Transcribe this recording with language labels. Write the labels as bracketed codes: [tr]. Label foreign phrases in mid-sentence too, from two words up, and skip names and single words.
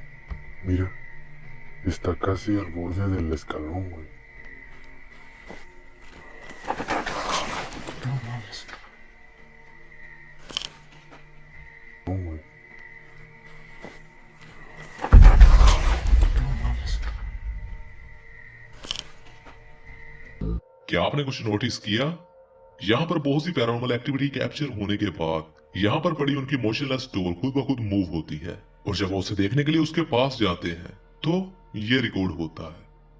[es] Mira, está casi al borde del escalón, güey. No mames. No, güey. No mames. [hi] क्या आपने कुछ नोटिस किया? यहाँ पर बहुत सी [en] paranormal activity [hi] कैप्चर होने के बाद यहाँ पर पड़ी उनकी [en] motionless door [hi] खुद ब खुद मूव होती है और जब वो उसे देखने के लिए उसके पास जाते हैं तो ये रिकॉर्ड होता है।